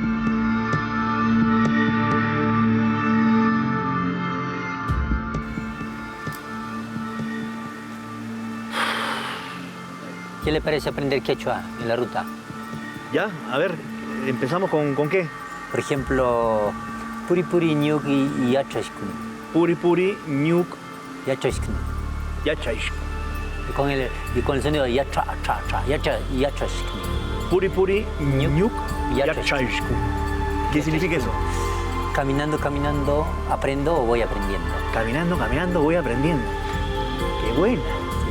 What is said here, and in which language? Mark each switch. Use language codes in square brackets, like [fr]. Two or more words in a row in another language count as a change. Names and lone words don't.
[es] ¿Qué le parece aprender quechua en la ruta? Ya, a ver, empezamos con qué. Por ejemplo, [qu] Puri Puri Ñuk y Yachashkun. Puri Puri Ñuk Yachashkun. Yachashkun. [es] Y con el sonido de Yacha, cha, cha, Yachashkun. [qu] Puri Puri Ñuk Yachashkun. [es] ¿Qué significa eso? Caminando, caminando, aprendo o voy aprendiendo. Caminando, caminando, voy aprendiendo. ¡Qué buena!